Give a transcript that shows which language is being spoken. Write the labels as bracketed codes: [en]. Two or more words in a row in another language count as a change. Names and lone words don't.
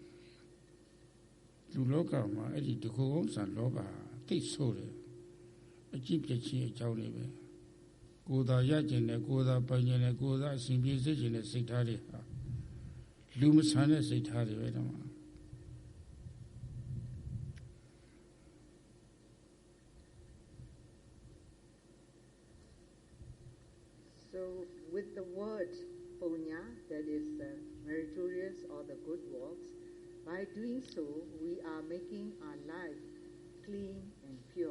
[my] လူလောကမှာအဲ့ဒီတကူကောင်းစံလောဘသိဆိုးတယ်အကြည့်ပြချင်းအကြောင်းတွေပဲကိုယ်သာရကျင်တယ်ကိုယ်သာပိုင်ကျင်တယ်ကိုယ်သာအစဉ်ပြေစေချင်တဲ့စိတ်ထားတွေဟာလူမဆန်တဲ့စိတ်ထားတွေပဲတော့ [en] So with the word punya, that is meritorious or the good works, by doing so we are making our life clean and pure.